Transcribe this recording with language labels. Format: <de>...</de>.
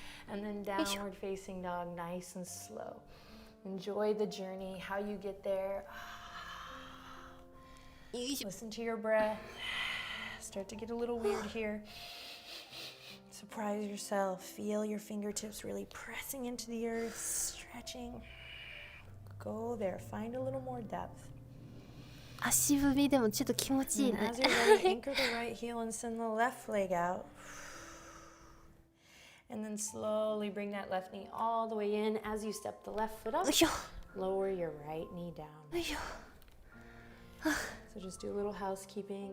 <en>And then downward facing dog, nice and slow. Enjoy the journey, how you get there. Listen to your breath. Start to get a little weird here. Surprise yourself. Feel your fingertips really pressing into the earth, stretching. Go there. Find a little more depth.</en> <ja>足踏みでもちょっと気持ちいい</ja> <en>And</en> <ja>ね</ja> <en>as you're ready, anchor the right heel and send the left leg out. And then slowly bring that left knee all the way in. As you step the left foot up,</en> <ja>よいしょ</ja> <en>lower your right knee down.</en> <ja>よいしょ</ja> <en>So just do a little housekeeping.</en>